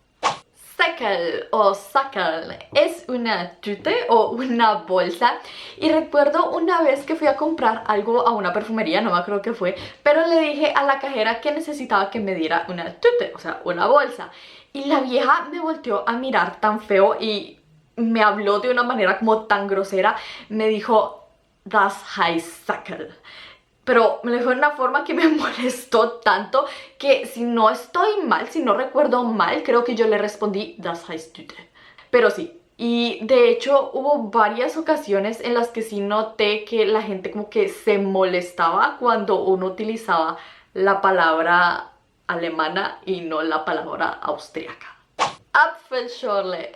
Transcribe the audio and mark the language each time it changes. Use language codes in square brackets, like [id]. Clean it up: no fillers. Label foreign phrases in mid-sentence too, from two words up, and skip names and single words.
[es] Säckel o Sackel es una tute o una bolsa y recuerdo una vez que fui a comprar algo a una perfumería, no me acuerdo qué fue, pero le dije a la cajera que necesitaba que me diera una tute, o sea, una bolsa y la vieja me volteó a mirar tan feo y me habló de una manera como tan grosera, me dijo [de] das heißt Sackel. [es] Pero me lo dijo de una forma que me molestó tanto que si no estoy mal, si no recuerdo mal, creo que yo le respondí [de] das heißt Tüte. [es] Pero sí, y de hecho hubo varias ocasiones en las que sí noté que la gente como que se molestaba cuando uno utilizaba la palabra alemana y no la palabra austríaca. Apfelschorle.